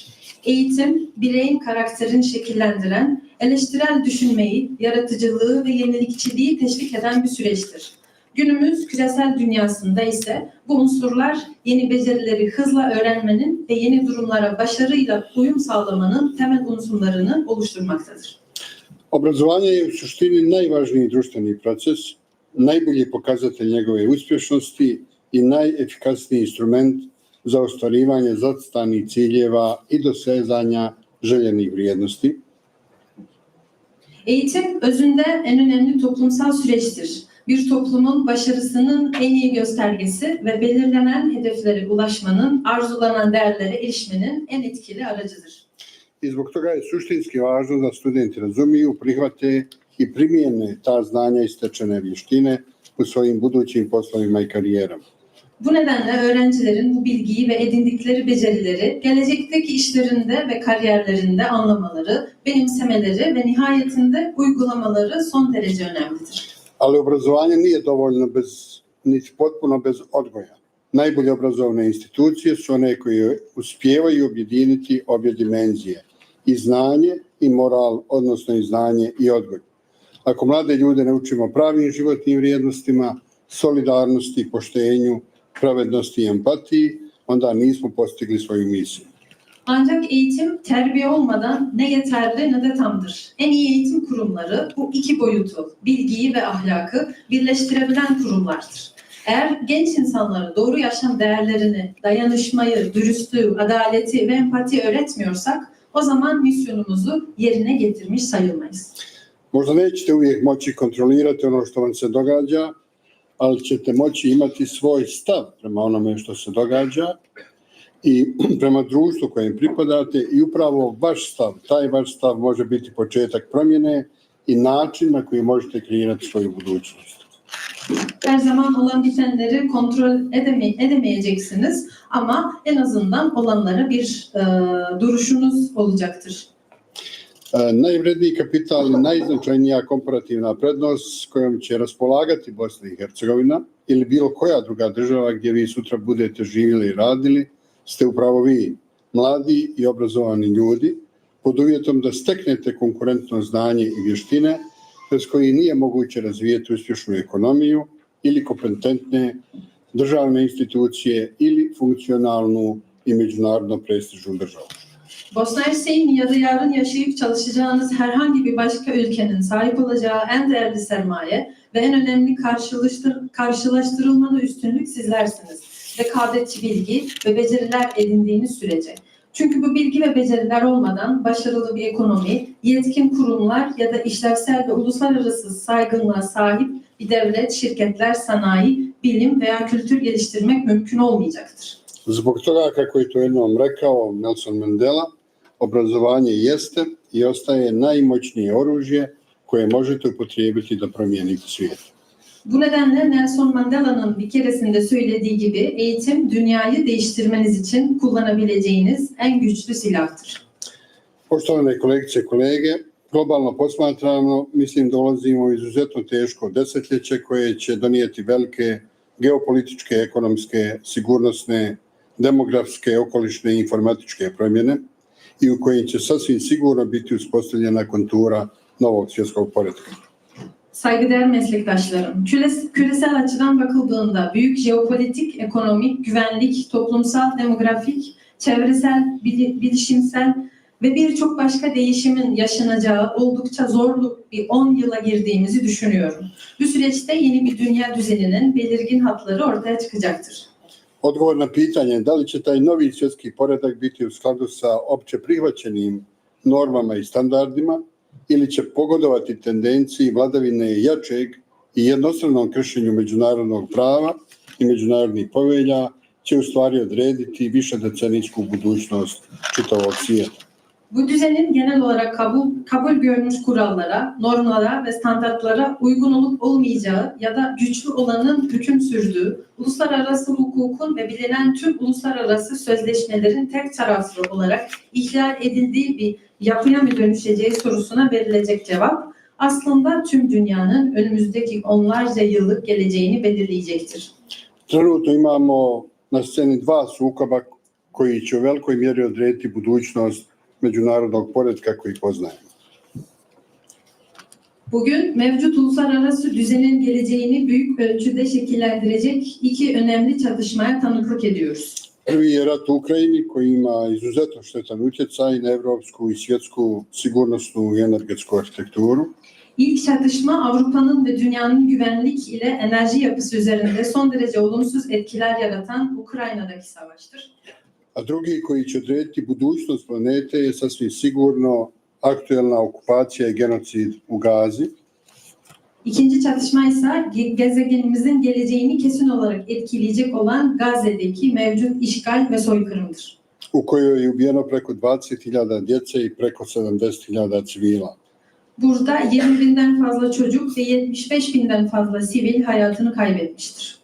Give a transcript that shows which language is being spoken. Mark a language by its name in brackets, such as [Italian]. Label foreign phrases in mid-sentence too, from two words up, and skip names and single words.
[Turkish] Eğitim bireyin karakterini şekillendiren, eleştirel düşünmeyi, yaratıcılığı ve yenilikçiliği teşvik eden bir süreçtir. Günümüz küresel dünyasında ise bu unsurlar yeni becerileri hızla öğrenmenin ve yeni durumlara başarıyla uyum sağlamanın temel unsurlarını oluşturmaktadır. [Bosnian] Obrazovanje je u suštini najvažniji društveni proces, najbolji pokazatelj njegove uspješnosti i najefikasniji instrument za ostvarivanje zacrtanih ciljeva i dosezanja željenih vrijednosti. [Turkish] Eğitim özünde en önemli toplumsal süreçtir. Bir toplumun başarısının en iyi göstergesi ve belirlenen hedeflere ulaşmanın, arzulanan değerlere erişmenin en etkili aracıdır. [Bosnian] I zbog toga je suštinski važno da studenti razumiju, prihvate i primijene ta znanja i stečene vještine u svojim budućim poslovima i karijerama. [Turkish] Bu nedenle öğrencilerin bu bilgiyi ve edindikleri becerileri gelecekteki işlerinde ve kariyerlerinde anlamaları, benimsemeleri ve nihayetinde uygulamaları son derece önemlidir. [Bosnian] Ali obrazovanje nije dovoljno niti potpuno bez odgoja. Najbolje obrazovne institucije su one koje uspijevaju objediniti obje dimenzije, i znanje i moral, odnosno i znanje i odgoj. Ako mlade ljude ne učimo pravim životnim vrijednostima, solidarnosti, poštenju, pravednosti i empatiji, onda nismo postigli svoju misiju. [Turkish] Ancak eğitim terbiye olmadan ne yeterli ne de tamdır. En iyi eğitim kurumları bu iki boyutu, bilgiyi ve ahlakı birleştirebilen kurumlardır. Eğer genç insanlara doğru yaşam değerlerini, dayanışmayı, dürüstlüğü, adaleti ve empati öğretmiyorsak o zaman misyonumuzu yerine getirmiş sayılmayız. [Bosnian] Možda nećete uvijek moći kontrolirati ono što vam se događa, ali ćete moći imati svoj stav prema onome što se događa i prema društvu kojem pripadate, i upravo vaš stav, taj vaš stav može biti početak promjene i način na koji možete kreirati svoju budućnost. [Turkish] Her zaman olan bitenleri kontrol edemeyeceksiniz ama en azından olanlara bir duruşunuz olacaktır. [Bosnian] Najvredniji kapital i najznačajnija komparativna prednost s kojom će raspolagati Bosna i Hercegovina ili bilo koja druga država gdje vi sutra budete živjeli i radili, ste upravo vi, mladi i obrazovani ljudi, pod uvjetom da steknete konkurentno znanje i vještine bez kojih nije moguće razvijeti uspješnu ekonomiju ili kompetentne državne institucije ili funkcionalnu i međunarodno prestižnu državu. [Turkish] Bosna Hersek'in ya da yarın yaşayıp çalışacağınız herhangi bir başka ülkenin sahip olacağı en değerli sermaye ve en önemli karşılaştırılmalı üstünlük sizlersiniz. Rekabetçi bilgi ve beceriler edindiğiniz sürece. Çünkü bu bilgi ve beceriler olmadan başarılı bir ekonomi, yetkin kurumlar ya da işlevsel ve uluslararası saygınlığa sahip bir devlet, şirketler, sanayi, bilim veya kültür geliştirmek mümkün olmayacaktır. [Bosnian] Zbog toga, kako je to jednom rekao Nelson Mandela, obrazovanje jeste i ostaje najmoćnije oružje koje možete upotrijebiti da promijenite svijet. [Turkish] Bu nedenle Nelson Mandela'nın bir keresinde söylediği gibi eğitim dünyayı değiştirmeniz için kullanabileceğiniz en güçlü silahtır. [Bosnian] Poštovane kolegice i kolege, globalno posmatrano, mislim dolazimo u izuzetno teško desetljeće koje će donijeti velike geopolitičke, ekonomske, sigurnosne, demografske, okolišne i informatičke promjene i u kojim će sasvim sigurno biti uspostavljena kontura novog svjetskog poretka. [Turkish] saygıdeğer meslektaşlarım, küresel açıdan bakıldığında büyük jeopolitik, ekonomik, güvenlik, toplumsal, demografik, çevresel, bilişimsel ve birçok başka değişimin yaşanacağı oldukça zorlu bir 10 yıla girdiğimizi düşünüyorum. Bu süreçte yeni bir dünya düzeninin belirgin hatları ortaya çıkacaktır. [Bosnian] Odgovor na pitanje da li će taj novi svjetski poredak biti u skladu sa opće prihvaćenim normama i standardima ili će pogodovati tendenciji vladavine jačeg i jednostranom kršenju međunarodnog prava i međunarodnih povelja će u stvari odrediti višedecenijsku budućnost čitavog svijeta. [Turkish] Bu düzenin genel olarak kabul görmüş kurallara, normlara ve standartlara uygun olup olmayacağı ya da güçlü olanın hüküm sürdüğü, uluslararası hukukun ve bilinen tüm uluslararası sözleşmelerin tek taraflı olarak ihlal edildiği bir yapıya mı dönüşeceği sorusuna verilecek cevap, aslında tüm dünyanın önümüzdeki onlarca yıllık geleceğini belirleyecektir. [Bosnian] Trenutno imamo na sceni dva sukoba koji će u velikoj mjeri odrediti budućnost međunarodnog poretka koji poznajemo. [Turkish] Bugün mevcut uluslararası düzenin geleceğini büyük ölçüde şekillendirecek iki önemli çatışmaya tanıklık ediyoruz. [Bosnian] Prvi je rat u Ukrajini koji ima izuzetno štetan utjecaj na evropsku i svjetsku sigurnosnu i energetsku arhitekturu. [Turkish] İlk çatışma Avrupa'nın ve dünyanın güvenlik ile enerji yapısı üzerinde son derece olumsuz etkiler yaratan Ukrayna'daki savaştır. [Bosnian] A drugi koji će odrediti budućnost planete je sasvim sigurno aktuelna okupacija i genocid u Gazi. [Turkish] İkinci çatışma ise gezegenimizin geleceğini kesin olarak etkileyecek olan Gazze'deki mevcut işgal ve soykırımdır. [Bosnian] U kojoj je ubijeno preko 20.000 djece i preko 70.000 civila. [Turkish] Burada 20.000'den fazla çocuk ve 75.000'den fazla sivil hayatını kaybetmiştir.